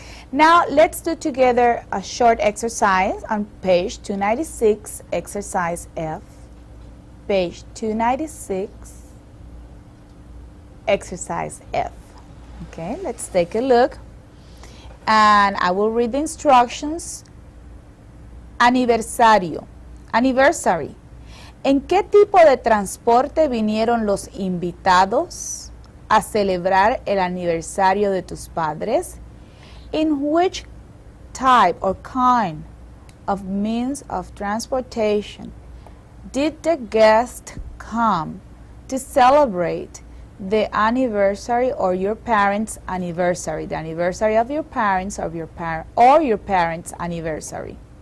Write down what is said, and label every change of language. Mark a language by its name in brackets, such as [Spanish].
[English] Now let's do together a short exercise on page 296, exercise F. Page 296, exercise F. Okay, let's take a look. And I will read the instructions. [Spanish] Aniversario. Anniversary. ¿En qué tipo de transporte vinieron los invitados a celebrar el aniversario de tus padres? [English] In which type or kind of means of transportation did the guest come to celebrate the anniversary or your parents' anniversary, the anniversary of your parents or your parents' anniversary.